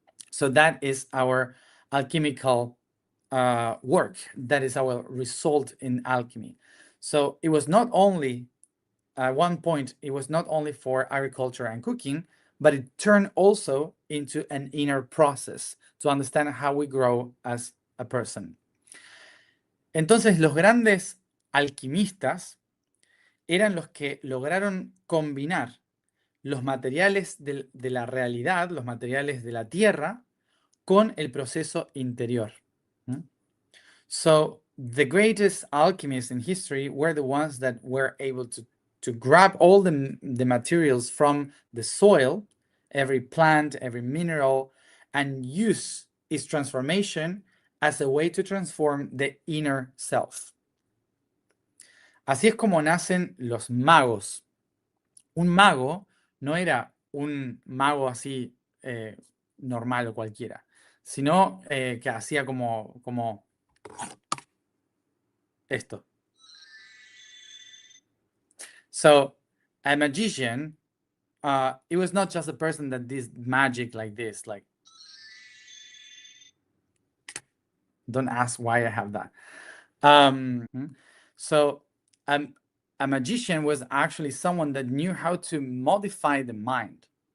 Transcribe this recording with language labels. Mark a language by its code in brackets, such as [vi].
[en] So that is our alchemical work. That is our result in alchemy. So it was not only, at one point, it was not only for agriculture and cooking, but it turned also into an inner process to understand how we grow as a person. [es] Entonces, los grandes alquimistas eran los que lograron combinar los materiales de la realidad, los materiales de la tierra, con el proceso interior. [en] So the greatest alchemists in history were the ones that were able to grab all the materials from the soil, every plant, every mineral, and use its transformation as a way to transform the inner self. [es] Así es como nacen los magos. Un mago no era un mago así normal o cualquiera, sino que hacía como esto. [en] So a magician, it was not just a person that did magic like this, like, don't ask why I have that. So a magician was actually someone that knew how to modify the mind.